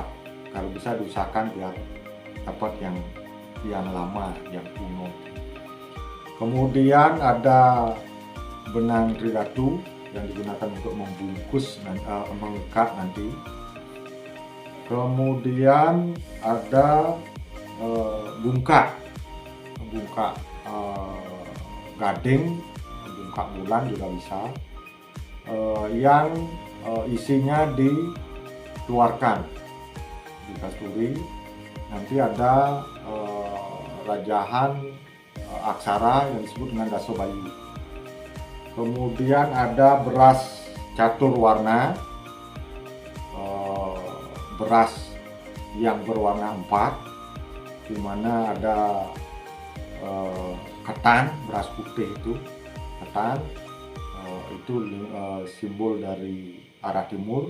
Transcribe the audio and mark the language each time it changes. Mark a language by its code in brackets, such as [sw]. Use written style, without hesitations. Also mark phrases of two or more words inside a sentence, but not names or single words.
[id] Kalau bisa diusahakan biar dapat yang lama, yang kuno. Kemudian ada benang tridatu yang digunakan untuk membungkus dan mengikat nanti. Kemudian ada bungkak gading, bungkak bulan juga bisa, yang isinya dikeluarkan, dikasturi. Nanti ada rajahan aksara yang disebut dengan daso bayu. Kemudian ada beras catur warna, beras yang berwarna 4, di mana ada ketan, beras putih itu ketan, itu simbol dari arah timur.